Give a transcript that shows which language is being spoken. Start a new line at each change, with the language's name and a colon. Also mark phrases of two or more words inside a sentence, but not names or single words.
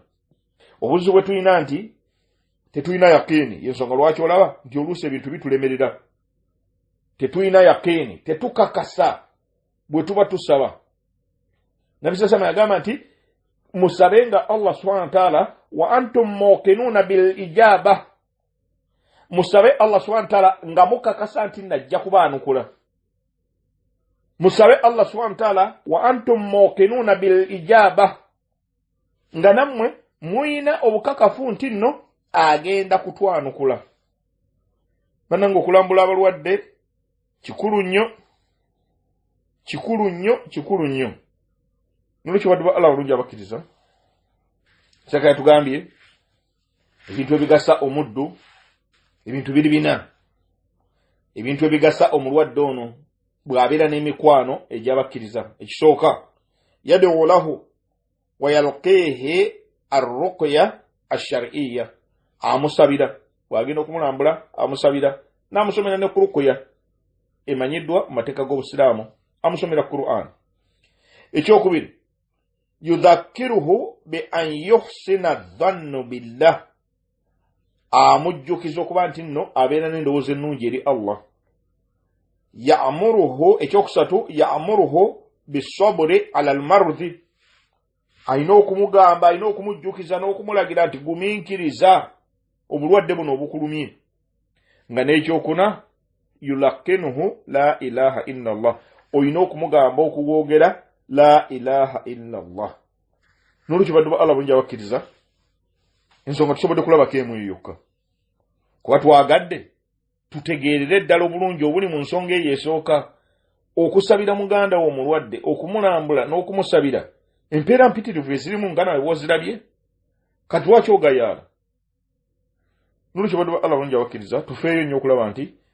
Ganda: Obuzibu bwe tulina nti tetulina yakiini, yensonga lwaki olaba nti oluusi ebintu bitulemerera. Tetulina yakiini, tetukakasa bwe tuba tusaba. Nabbi Sasama yagamba nti musabenga
Arabic: الله سبحانه وتعالى وأنتم موقنون بالإجابة,
Ganda: musabe
Arabic: الله سبحانه وتعالى
Ganda: nga mukakasa nti najja kubaanukula. Musabe
Arabic: الله سبحانه وتعالى وأنتم موقنون بالإجابة,
Ganda: nga nammwe muyina obukakafu nti nno agenda kutwanukula. Bannange, okulambula abalwadde kikulu nnyo. Nolwekyo baddu ba Allah olungi abakkiriza, Kyaka yatugambye ebintu ebigasa omuddu, ebintu biri 4. Ebintu ebigasa omulwadde ono bw'abeera n'emikwano egy'abakkiriza. Ekisooka,
Arabic: يدعو له ويلقيه الرقية الشرعية,
Ganda: amusabira. Bw'agenda okumulambula amusabira, n'amusomera ne ku ruqya emanyiddwa mu mateeka g'Obusiraamu, amusomera Qur'an.
Arabic: Ekyokubiri, يذكره بأن يحسن ظنه بالله,
Ganda: amujjukiza okuba nti nno abeera n'endowooza ennungi eri Allah. Ya'muruhu, ekyokusatu,
Arabic: يأمره بالصبر على المرض,
Ganda: ayina okumugamba, ayina okumujjukiza n'okumulagira nti gumiikiriza obulwadde buno obukulumye.
Arabic: Nga n'ekyokuna, يلقنه لا إله إلا الله,
Ganda: oyina okumugamba okugwogera
Arabic: لا إله إلا الله.
Ganda: Nolwekyo baddu ba Allah bulungi abakkiriza, ensonga tusobodde kulabako emu yokka, kuba twagadde tutegeerere ddala obulungi obuli mu nsonga eyo esooka. okusabira muganda wo mulwadde okumulambula n'okumusabira empeera mpitirivu ezirimu nga nawe wozirabye kati lwaki ogayaala nolwekyo baddu ba Allah bulungi abakkiriza tufeeyo nnyo okulaba nti